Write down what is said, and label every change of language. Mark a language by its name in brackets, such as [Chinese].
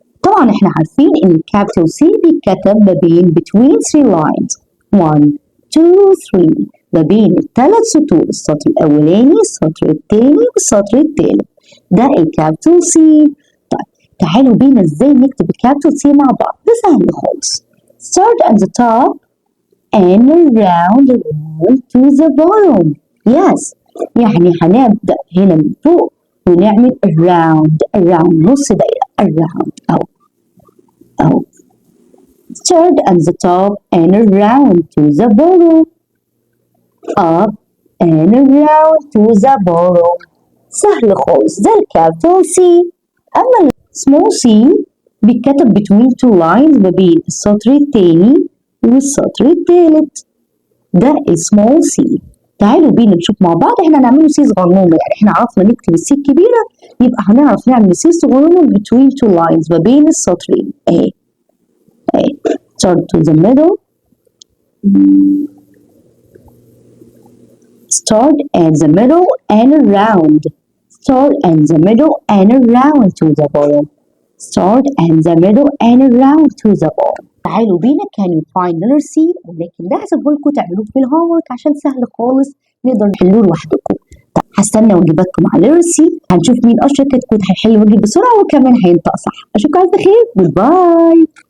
[Arabic] طبعا احنا عارفين ان الكابيتال سي بيتكتب ما بين [English] between 3 lines [Arabic] 1 2 3 ما بين الثلاث سطور، السطر الأولاني السطر الثاني والسطر الثالث، ده الكابيتال سي. طيب تعالوا بينا ازاي نكتب الكابيتال سي مع بعض، ده سهل خالص. [English] Start at the top and around to the bottom. Yes [Arabic] يعني هنبدأ هنا من فوق ونعمل [English] around [Arabic] نص دايرة [English] around [Arabic] أو [English] Start at the top and around to the bottom. up and around to the bottom. [Arabic] سهل خالص ده الكابيتال سي. أما السمول سي بيتكتب [English] between two lines [Arabic] ما بين السطر الثاني والسطر الثالث، ده السمول سي. تعالوا بينا نشوف مع بعض احنا هنعمله سي صغنونة، يعني احنا عرفنا نكتب السي الكبيرة يبقى هنعرف نعمل سي صغنونة [English] between two lines [Arabic] ما بين السطرين. اهي [English] start to the middle. Start at the middle and around. Start at the middle and around to the bottom. Start at the middle and around to the bottom. [Arabic] تعالوا بينا [English] can you find letter C، [Arabic] ولكن ده هسيبه لكم تعملوه في الهومورك عشان سهل خالص نقدر نحلوه لوحدكم. طب هستنى واجباتكم على letter C، هنشوف مين اشطر كتكوت هيحل واجب بسرعة وكمان هينطق صح. اشوفكم على خير، جود باي.